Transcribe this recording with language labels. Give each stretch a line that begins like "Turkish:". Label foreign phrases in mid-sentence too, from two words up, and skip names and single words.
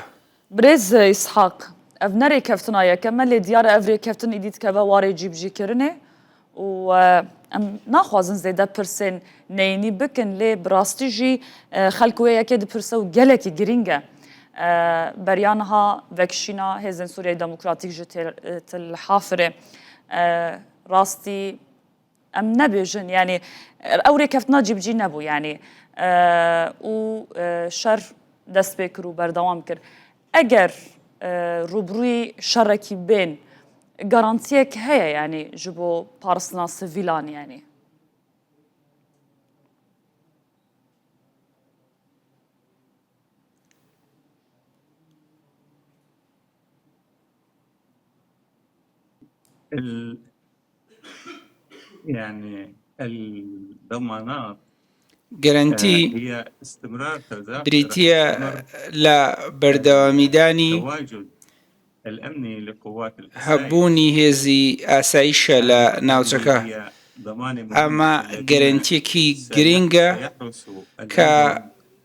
Kurdish: برێز ئیسحاق ئەڤ نەرێکەفتنا یەکەمە لێ دیارە ئەڤ رێکەفتن ئیدیت کەڤە وارێ جیبجیکردنێ و ئەم ناخوازن زێدە پرسێن نەینی بکن لێ بڕاستیژی خەلکوەیەکێ دپرسە و گەلێکی گرینگە بەریانها vekşîna hêzên Sûriyeyê Demokratîk ji Tilhafirê rastî em nebêjin yanî ew rêkeftina cîbicî nebû yanî û şer dest pê kir û berdewam kir. Eger rûbrûyî şerekî bên garantiyek heye yanî ji bo parastina sivîlan yanî.
Arabic: يعني الضمانات
Central Kurdish: گەرانتی بریتیە لە بەردەوامیدانی هەبوونی هێزی ئاسایشە لە ناوچەکە. ئەمە گەرانتیەکی گرینگە کە